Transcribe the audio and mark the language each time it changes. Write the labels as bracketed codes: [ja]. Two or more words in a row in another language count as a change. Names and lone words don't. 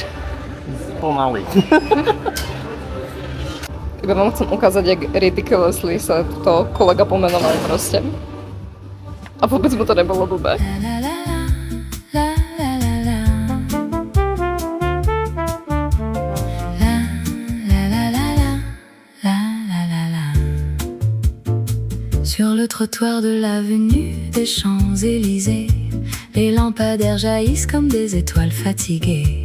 [sk] Pomaly. Iba vám chcem ukázať, jak ridiculously sa to kolega pomenoval proste. A vôbec mu to nebolo blbé. [fr] Sur le trottoir de l'avenue des Champs-Élysées, les lampadaires jaillissent comme des étoiles fatiguées.